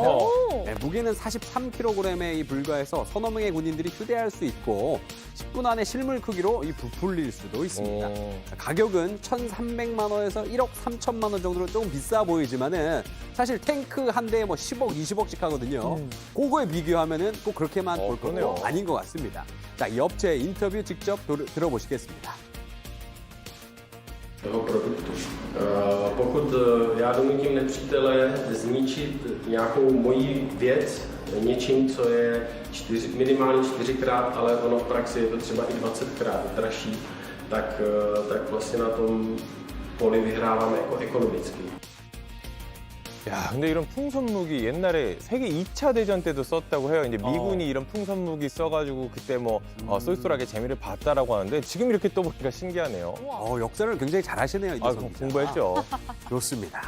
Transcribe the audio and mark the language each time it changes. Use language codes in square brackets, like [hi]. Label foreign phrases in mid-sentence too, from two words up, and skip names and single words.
[ko] 네, 무게는 43kg에 불과해서 서너 명의 군인들이 휴대할 수 있고 10분 안에 실물 크기로 이 부풀릴 수도 있습니다. 가격은 1,300만 원에서 1억 3천만 원 정도로 조금 비싸 보이지만은 사실 탱크 한 대에 뭐 10억, 20억씩 하거든요. 그거에 비교하면은 꼭 그렇게만 볼 거는 아닌 것 같습니다. 자, 이 업체 인터뷰 직접 들어보시겠습니다. [cs] toho produktu. Pokud já donutím nepřítele zničit nějakou moji věc něčím, co je minimálně 4krát, ale ono v praxi je to třeba i 20krát dražší, tak vlastně na tom poli vyhrávám jako ekonomicky. [ko] 야, 근데 이런 풍선 무기 옛날에 세계 2차 대전 때도 썼다고 해요. 이제 미군이 이런 풍선 무기 써가지고 그때 뭐 쏠쏠하게 재미를 봤다라고 하는데 지금 이렇게 또 보니까 신기하네요. 역사를 굉장히 잘 하시네요. 이 공부했죠. 좋습니다.